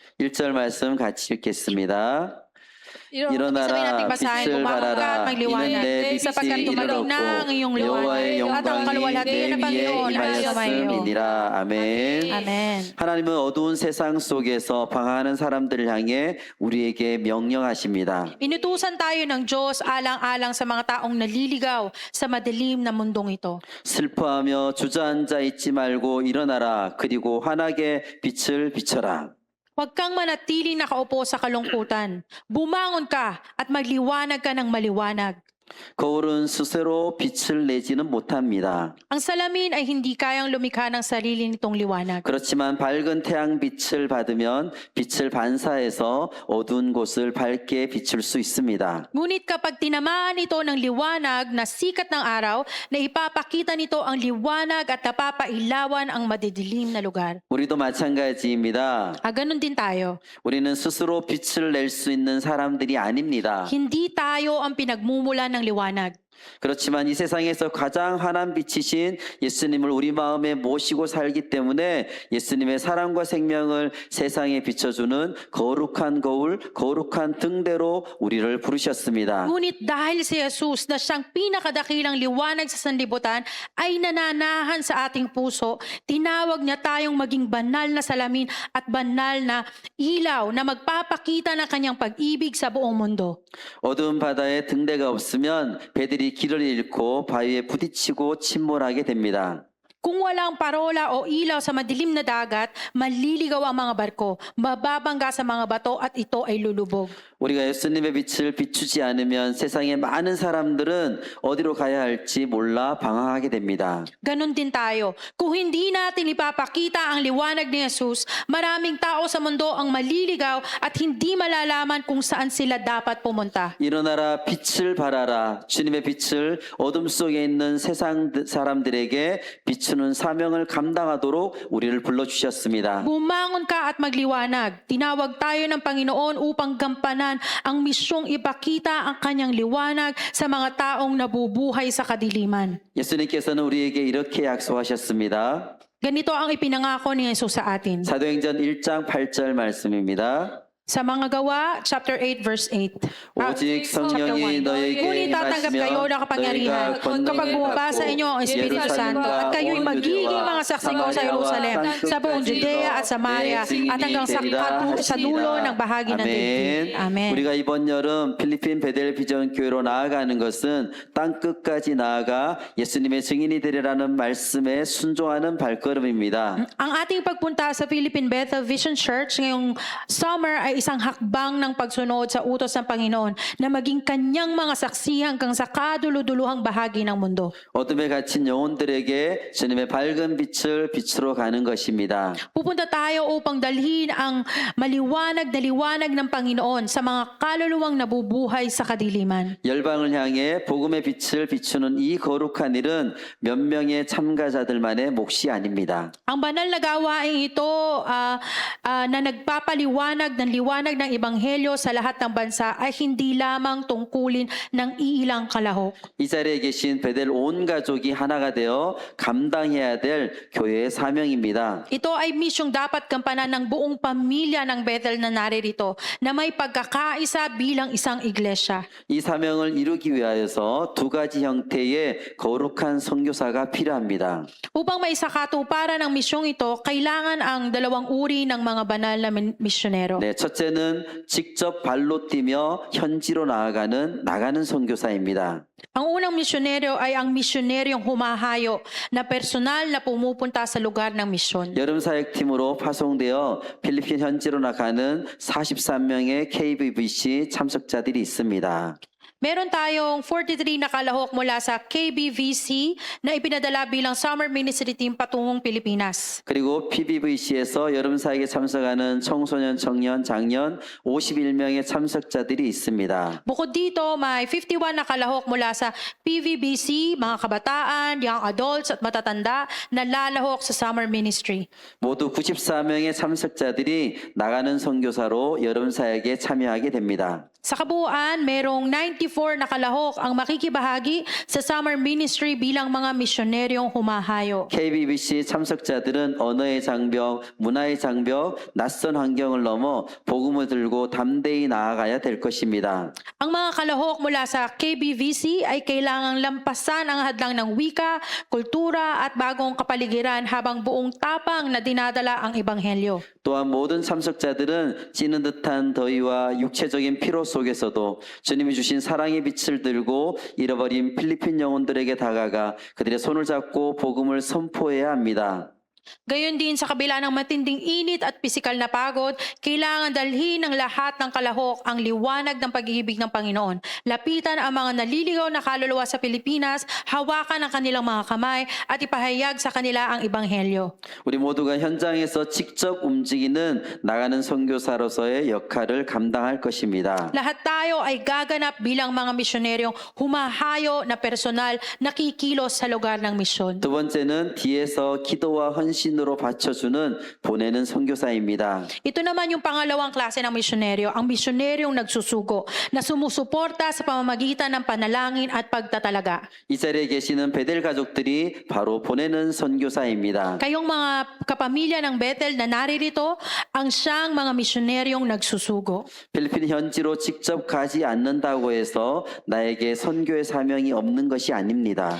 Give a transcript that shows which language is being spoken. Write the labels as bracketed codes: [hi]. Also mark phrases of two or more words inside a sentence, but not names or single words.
[ko] 1절 말씀 같이 읽겠습니다. [tl] Sabihin natin basahin, [ko] 빛을 [tl] bumangon ka at [ko] 발하라. [tl] magliwanag, [ko] 이는 내 [tl] sapagkat [ko] 빛이 [tl] tumalog na ang iyong [ko] 이르렀고 여호와의 [tl] liwanag at ang [ko] 영광이 [tl] kaluwalhatian [ko] 내 [tl] ng Panginoon [ko] 위에 [tl] ay sumayo. [ko] 임하였음이니라. 아멘. [tl] Amen. [ko] 하나님은 어두운 세상 속에서 방황하는 사람들을 향해 우리에게 명령하십니다. [tl] Inutusan tayo ng Diyos alang-alang sa mga taong naliligaw sa madilim na mundong ito. [ko] 슬퍼하며 주저앉아 있지 말고 일어나라. 그리고 환하게 빛을 비춰라. [tl] Huwag kang manatiling nakaupo sa kalungkutan. Bumangon ka at magliwanag ka ng maliwanag. [ko] 거울은 스스로 빛을 내지는 못합니다. [tl] Ang salamin ay hindi kayang lumikha ng sarili nitong liwanag. [ko] 그렇지만 밝은 태양 빛을 받으면 빛을 반사해서 어두운 곳을 밝게 비출 수 있습니다. [tl] Ngunit kapag tinamaan ito ng liwanag na sikat ng araw, na ipapakita nito ang liwanag at napapailawan ang madidilim na lugar. [ko] 우리도 마찬가지입니다. [tl] Ganun din tayo. [ko] 우리는 스스로 빛을 낼 수 있는 사람들이 아닙니다. [tl] Hindi tayo ang pinagmumula ng liwanag. [ko] 그렇지만 이 세상에서 가장 환한 빛이신 예수님을 우리 마음에 모시고 살기 때문에 예수님의 사랑과 생명을 세상에 비춰주는 거룩한 거울, 거룩한 등대로 우리를 부르셨습니다. [tl] Ngunit dahil si Jesus na siyang pinakadakilang liwanag sa sanlibutan ay nananahan sa ating puso, tinawag niya tayong maging banal na salamin at banal na ilaw na magpapakita ng kanyang pag-ibig sa buong mundo. [ko] 어두운 바다에 등대가 없으면 배들이 길을 잃고 바위에 부딪히고 침몰하게 됩니다. [tl] Kung walang parola o ilaw sa madilim na dagat, maliligaw ang mga barko, mababangga sa mga bato at ito ay lulubog. [ko] 우리가 예수님의 빛을 비추지 않으면 세상의 많은 사람들은 어디로 가야 할지 몰라 방황하게 됩니다. [tl] Ganon din tayo. Kung hindi natin ipapakita ang liwanag ni Jesus, maraming tao sa mundo ang maliligaw at hindi malalaman kung saan sila dapat pumunta. [ko] 일어나라 빛을 발하라 주님의 빛을 어둠 속에 있는 세상 사람들에게 비추는 사명을 감당하도록 우리를 불러주셨습니다. [tl] Bumangon ka at magliwanag. Tinawag tayo ng Panginoon upang gampanan ang misyong ipakita ang kanyang liwanag sa mga taong nabubuhay sa kadiliman. [ko] 예수님께서는 우리에게 이렇게 약속하셨습니다. [tl] Ganito ang ipinangako ni Jesus sa atin. [ko] 사도행전 1장 8절 말씀입니다. [tl] Sa mga gawa, chapter 8, verse 8. [ko] 오직 성령이 너에게 [tl] Ngunit tatanggap kayo ng kapangyarihan kapag bumaba sa inyo ang Espiritu Santo at kayo'y magiging mga saksi ko sa Jerusalem, sa buong Judea at Samaria at hanggang sa dulo ng bahagi ng daigdig. Amen. [ko] 우리가 이번 여름 필리핀 베델 비전 교회로 나아가는 것은 땅 끝까지 나아가 예수님의 증인이 되리라는 말씀에 순종하는 발걸음입니다. [tl] Ang ating pagpunta sa Philippine Bethel Vision Church ngayong summer ay isang hakbang ng pagsunod sa utos ng Panginoon na maging kanyang mga saksi hanggang sa kaduluduluhang bahagi ng mundo. [ko] 어둠에 갇힌 영혼들에게 주님의 밝은 빛을 비추러 가는 것입니다. [tl] Pupunta tayo upang dalhin ang maliwanag na liwanag ng Panginoon sa mga kaluluwang nabubuhay sa kadiliman. [ko] 열방을 향해 복음의 빛을 비추는 이 거룩한 일은 몇 명의 참가자들만의 몫이 아닙니다. [tl] Ang banal na gawain ito na nagpapaliwanag ng liwanag ng Ebanghelyo sa lahat ng bansa ay hindi lamang tungkulin ng iilang kalahok. [ko] 이 자리에 계신 베델 온 가족이 하나가 되어 감당해야 될 교회의 사명입니다. [tl] Ito ay misyong dapat gampanan ng buong pamilya ng Bethel na naririto na may pagkakaisa bilang isang iglesia. [ko] 이 사명을 이루기 위하여서 두 가지 형태의 거룩한 선교사가 필요합니다. [tl] Upang maisakatuparan ang misyong ito, kailangan ang dalawang uri ng mga banal na misyonero. [ko] 네, 첫째는 직접 발로 뛰며 현지로 나가는 선교사입니다. [tl] Ang unang misyonero ay ang misyoneryong humahayo na personal na pumupunta sa lugar ng misyon. [ko] 여름 사역팀으로 파송되어 필리핀 현지로 나가는 43명의 KBBC 참석자들이 있습니다. [tl] Meron tayong 43 na kalahok mula sa KBVC na ipinadala bilang Summer Ministry Team patungong Pilipinas. [ko] 그리고 PBVC에서 여름 사역에 참석하는 청소년, 청년, 장년 51명의 참석자들이 있습니다. [tl] Bukod dito, may 51 na kalahok mula sa PVBC, mga kabataan, [en] young adults [tl] at matatanda na lalahok sa Summer Ministry. [ko] 모두 94명의 참석자들이 나가는 선교사로 여름 사역에 참여하게 됩니다. [tl] Sa kabuuan, merong 94 na kalahok ang makikibahagi sa Summer Ministry bilang mga misyoneryong humahayo. [ko] KBBC 참석자들은 언어의 장벽, 문화의 장벽, 낯선 환경을 넘어 복음을 들고 담대히 나아가야 될 것입니다. [tl] Ang mga kalahok mula sa KBVC ay kailangang lampasan ang hadlang ng wika, kultura at bagong kapaligiran habang buong tapang na dinadala ang ebanghelyo. [ko] 또한 모든 참석자들은 찌는 듯한 더위와 육체적인 피로 속에서도 주님이 주신 사랑의 빛을 들고 잃어버린 필리핀 영혼들에게 다가가 그들의 손을 잡고 복음을 선포해야 합니다. [tl] Gayon din sa kabila ng matinding init at pisikal na pagod, kailangan dalhin ng lahat ng kalahok ang liwanag ng pag-ibig ng Panginoon. Lapitan ang mga naliligaw na kaluluwa sa Pilipinas, hawakan ang kanilang mga kamay at ipahayag sa kanila ang Ebanghelyo. [ko] 우리 모두가 현장에서 직접 움직이는 나가는 선교사로서의 역할을 감당할 것입니다. [tl] Lahat tayo ay gaganap bilang mga misyoneryong humahayo na personal nakikilos sa lugar ng misyon. [ko] 두 번째는 뒤에서 기도와 헌신으로 받쳐주는 보내는 선교사입니다. [tl] Ito naman yung pangalawang klase ng misyoneryo, ang misyoneryong nagsusugo na sumusuporta sa pamamagitan ng panalangin at pagtatalaga. [ko] 이 자리에 계시는 베델 가족들이 바로 보내는 선교사입니다. [tl] Kayong mga kapamilya ng Bethel na naririto, ang siyang mga misyoneryong nagsusugo. [ko] 필리핀 현지로 직접 가지 않는다고 해서 나에게 선교의 사명이 없는 것이 아닙니다.